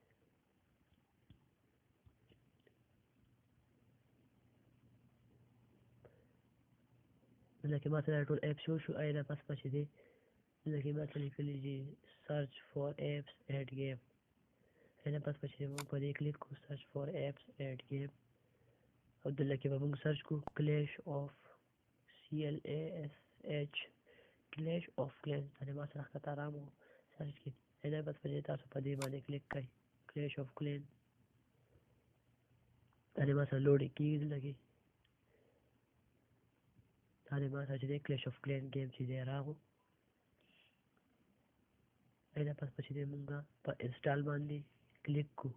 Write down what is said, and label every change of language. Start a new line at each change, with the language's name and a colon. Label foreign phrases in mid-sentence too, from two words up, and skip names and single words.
Pashto: دلته کې ما سره ټول ایپس شو شو. نه پس به چې دی دلته کې ما ته لیکلي چې
English: search for apps and game.
Pashto: نه پس به چې موږ په دې کلیک کړو
English: search for apps and game
Pashto: او دلته کې به موږ سرچ کړو کلیش آف CLASH کلیش آف کلین. دا د ما سره ښکته رامو سرچ کړي. نه بس په دې تاسو په دې باندې کلیک کړئ کلیش آف کلین. دا د ما سره لوډینګ کېږي دلته کې. دا د ما سره چې دی کلیش آف کلین ګیم چې دی راغو. نه پس په چې دی مونږ په انسټال باندې کلیک کړو.